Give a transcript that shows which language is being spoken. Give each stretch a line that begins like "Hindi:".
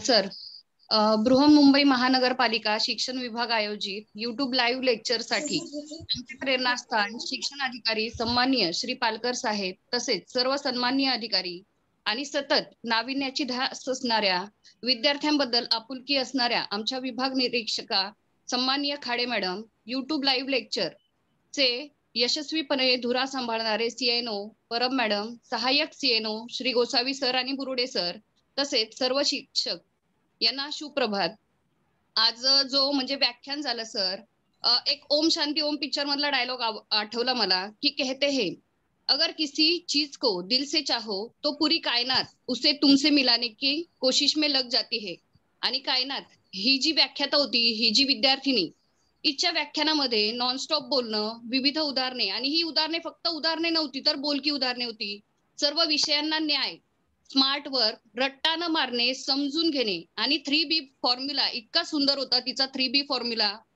Marathi: Sir, Brihanmumbai महानगरपालिका शिक्षण विभाग आयोजित YouTube लाईव्ह लेक्चर साठी आमचे प्रेरणास्थान शिक्षण अधिकारी सन्माननीय श्री पालकर साहेब, तसेच सर्व सन्माननीय अधिकारी आणि सतत नाविन्याची ध्यास असणाऱ्या विद्यार्थ्यांबद्दल आपुलकी असणाऱ्या आमच्या विभाग निरीक्षका सन्माननीय Khade madam, YouTube live lecture चे यशस्वीपणे धुरा सांभाळणारे CNO परब मॅडम, सहाय्यक CNO श्री गोसावी सर आणि बुरुडे सर, तसेच सर्व शिक्षक यांना सुप्रभात. आज जो म्हणजे व्याख्यान झालं सर, एक ओम शांती ओम पिक्चर मधला डायलॉग आठवला मला की
Hindi: कहते हैं अगर किसी चीज को दिल से चाहो तो पूरी कायनात उसे तुमसे मिलाने की कोशिश में लग जाती है.
Marathi: आणि कायनात ही जी व्याख्याता होती, ही जी विद्यार्थिनी, इच्छा व्याख्यानामध्ये नॉनस्टॉप बोलणं, विविध उदाहरणे, आणि ही उदाहरणे फक्त उदाहरणे नव्हती तर बोलकी उदाहरणे होती. सर्व विषयांना न्याय, स्मार्ट वर्क, रट्टा न मारणे, समजून घेणे, आणि 3B फॉर्म्युला इतका सुंदर होता तिचा 3B फॉर्म्युला.